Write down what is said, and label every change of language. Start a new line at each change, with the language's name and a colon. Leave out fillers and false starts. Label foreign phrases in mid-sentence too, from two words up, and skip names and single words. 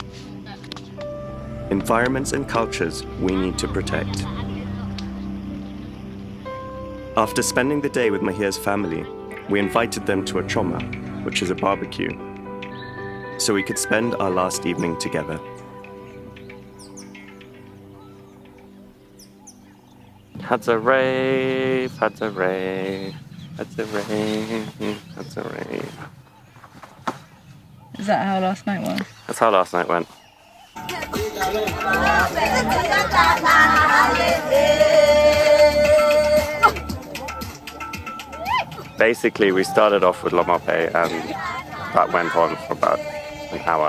English: Environments and cultures we need to protect. After spending the day with Mahia's family, we invited them to a choma, which is a barbecue, so we could spend our last evening together. Hadza rave, Hadza rave, Hadza rave, Hadza rave. Is that how last night was? That's how last night went. Basically, we started off with Lomope and that went on for about an hour.